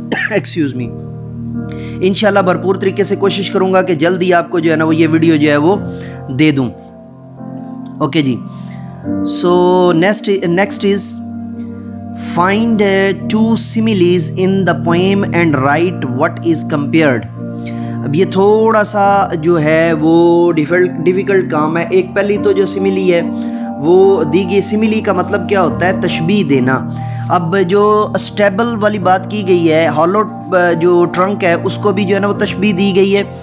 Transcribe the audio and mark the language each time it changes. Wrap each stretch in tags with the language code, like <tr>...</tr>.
<en>Excuse me.</en> <ur>انشاءاللہ بھرپور طریقے سے کوشش کروں گا کہ جلدی آپ کو جو ہے نا وہ یہ ویڈیو جو ہے وہ دے دوں. Okay جی.</ur> <en>So next is find two similes in the poem and write what is compared.</en> <ur>اب یہ تھوڑا سا جو ہے وہ ڈیفیکلٹ کام ہے. ایک پہلی تو جو سملی ہے وہ دی گئی. سملی کا مطلب کیا ہوتا ہے؟ تشبیہ دینا. اب جو اسٹیبل والی بات کی گئی ہے, ہالو جو ٹرنک ہے اس کو بھی جو ہے نا وہ تشبیہ دی گئی ہے.</ur>